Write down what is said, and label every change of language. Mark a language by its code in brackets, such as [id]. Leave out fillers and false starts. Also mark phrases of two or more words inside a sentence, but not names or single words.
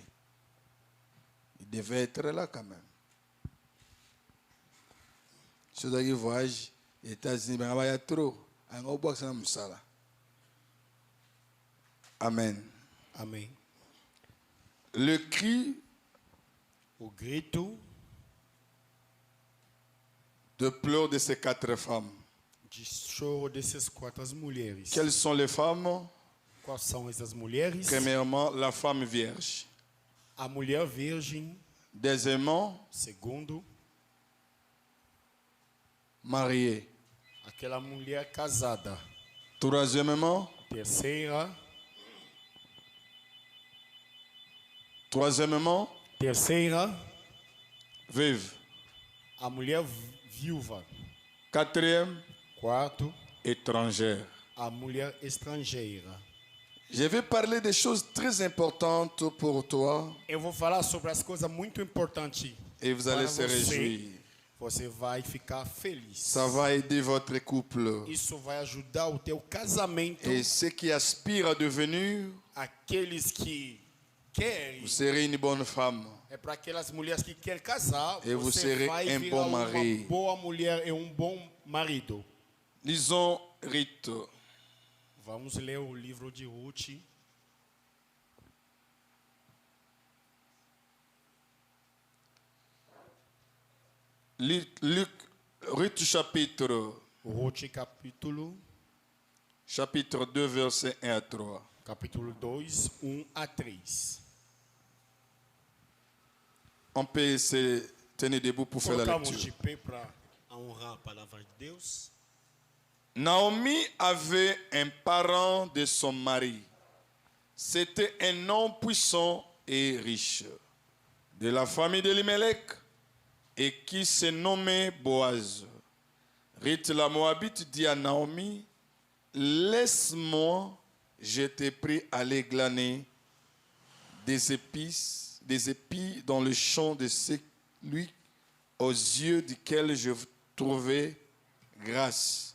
[fr] Il devait être là quand même. Ceux qui voyagent aux États-Unis, il y a trop. Amen. Amen. Le cri [pt] O grito [fr] de pleurs de ces quatre femmes. [pt] de choro dessas quatro mulheres. [fr] Quelles sont les femmes? [pt] Quais são essas mulheres? [fr] Premièrement, la femme vierge. [pt] A mulher virgem. [fr] Deuxièmement, [pt] Segundo, [fr] mariée. [pt] aquela mulher casada. [fr] Troisièmement, [pt] Terceira, [fr] veuve. [pt] a mulher viúva. [fr] Quatrième, [pt] Quarto, [fr] étrangère. [pt] a mulher estrangeira. [fr] Je vais parler des choses très importantes pour toi [pt] Eu vou falar sobre as coisas muito importantes. [fr] et vous allez se réjouir. [pt] Você vai ficar feliz. [fr] Ça va aider votre couple. [pt] Isso vai ajudar o teu casamento. [fr] Et ceux qui aspirent à devenir, [pt] Aqueles que querem. [fr] vous serez une bonne femme. [pt] É para aquelas mulheres que querem casar. [fr] Et vous [pt] Você [fr] serez [pt] vai [fr] un [pt] virar [fr] bon [pt] uma [fr] mari. [pt] boa mulher e bom marido. [fr] Lisons Rite. [pt] Vamos ler o livro de Ruth. [fr] Rite chapitre [pt] Ruth capítulo [fr] 2, versets 1 à 3. [pt] Capítulo 2, 1 a 3. [fr] On peut se tenir debout pour faire la [pt] Colocamos [fr] lecture. [pt] de pé para honrar a palavra de Deus. [fr] Naomi avait un parent de son mari. C'était un homme puissant et riche, de la famille d'Elimelech, et qui se nommait Boaz. Ruth la Moabite dit à Naomi, laisse-moi, je t'ai pris à aller glaner des épis dans le champ de celui aux yeux duquel je trouvais grâce.